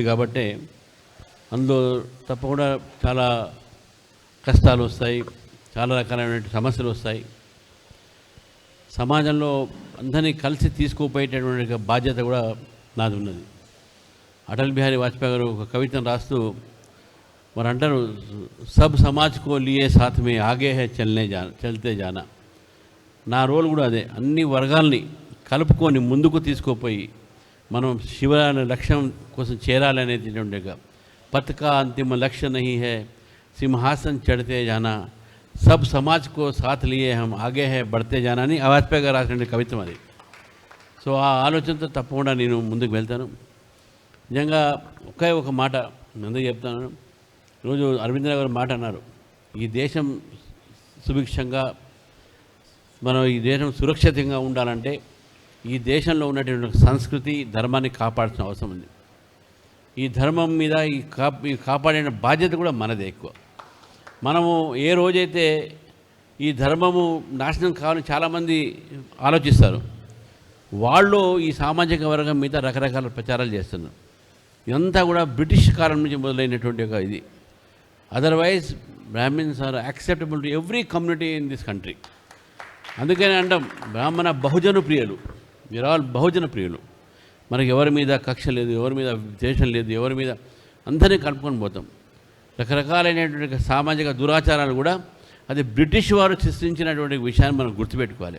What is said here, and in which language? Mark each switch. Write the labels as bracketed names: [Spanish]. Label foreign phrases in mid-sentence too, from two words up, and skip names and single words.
[Telugu] కాబట్టి అందులో తప్పకుండా చాలా కష్టాలు వస్తాయి, చాలా రకాలైన సమస్యలు వస్తాయి. సమాజంలో అందరినీ కలిసి తీసుకుపోయేటటువంటి బాధ్యత కూడా నాది ఉన్నది. అటల్ బిహారీ వాజ్పేయి గారు ఒక కవితను రాస్తూ మరి అంటారు, [Hindi] सब समाज को लिए साथ में आगे है चलते जाना. [Telugu] నా రోల్ కూడా అదే, అన్ని వర్గాల్ని కలుపుకొని ముందుకు తీసుకుపోయి మనం శివ లక్ష్యం కోసం చేరాలనేది. [Hindi] पथ का अंतिम लक्ष्य नहीं है सिंहासन चढ़ते जाना, सब समाज को साथ लिए हम आगे है बढ़ते जाना [Telugu] అని వాజ్పేయి గారు రాసిన కవిత్వం అది. సో ఆ ఆలోచనతో తప్పకుండా నేను ముందుకు వెళ్తాను. నిజంగా ఒకే ఒక మాట అందరూ చెప్తాను. ఈరోజు అరవింద్ గారు మాట అన్నారు, ఈ దేశం సుభిక్షంగా, మనం ఈ దేశం సురక్షితంగా ఉండాలంటే ఈ దేశంలో ఉన్నటువంటి సంస్కృతి, ధర్మాన్ని కాపాడాల్సిన అవసరం ఉంది. ఈ ధర్మం మీద ఈ కాపాడే బాధ్యత కూడా మనదే ఎక్కువ. మనము ఏ రోజైతే ఈ ధర్మము నాశనం కావాలని చాలామంది ఆలోచిస్తారు, వాళ్ళు ఈ సామాజిక వర్గం మీద రకరకాల ప్రచారాలు చేస్తున్నారు. ఇదంతా కూడా బ్రిటిష్ కాలం నుంచి మొదలైనటువంటి ఒక ఇది. [English] otherwise Brahmins are acceptable to every community in this country. [Telugu] అందుకని అంటాం బ్రాహ్మణ బహుజన ప్రియులు, మీరు ఆల్ బహుజన ప్రియులు. మనకి ఎవరి మీద కక్ష లేదు, ఎవరి మీద ద్వేషం లేదు, ఎవరి మీద అందరినీ కలుపుకొని పోతాం. రకరకాలైనటువంటి సామాజిక దురాచారాలు కూడా అది బ్రిటిష్ వారు సృష్టించినటువంటి విషయాన్ని మనం గుర్తుపెట్టుకోవాలి.